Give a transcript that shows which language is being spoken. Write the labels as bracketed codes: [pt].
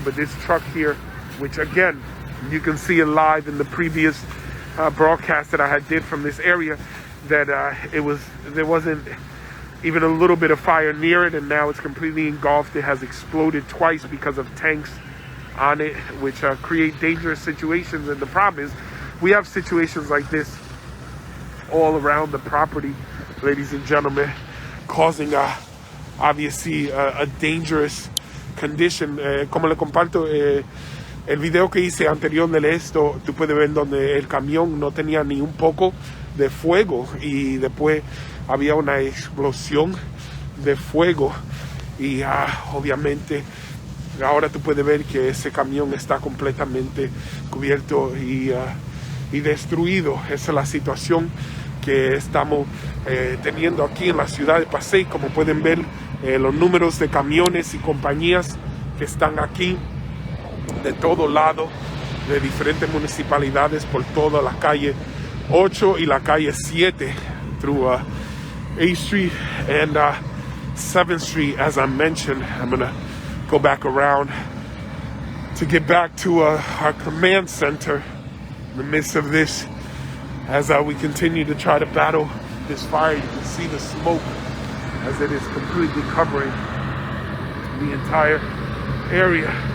[en] But this truck here, which again, you can see it live in the previous broadcast that I did from this area, that there wasn't even a little bit of fire near it, and now it's completely engulfed. It has exploded twice because of tanks on it, which create dangerous situations. And the problem is, we have situations like this all around the property, ladies and gentlemen, causing obviously a dangerous condition. [es] Como le comparto el video que hice anterior de esto, tú puedes ver donde el camión no tenía ni un poco de fuego y después había una explosión de fuego y obviamente ahora tú puedes ver que ese camión está completamente cubierto y destruido. Esa es la situación que estamos teniendo aquí en la ciudad de Passaic. Como pueden ver, los números de camiones y compañías que están aquí de todo lado, de diferentes municipalidades, por toda la calle 8 y la calle 7, [en] through 8th Street and 7th Street. As I mentioned, I'm gonna go back around to get back to our command center in the midst of this, as we continue to try to battle this fire. You can see the smoke as it is completely covering the entire area.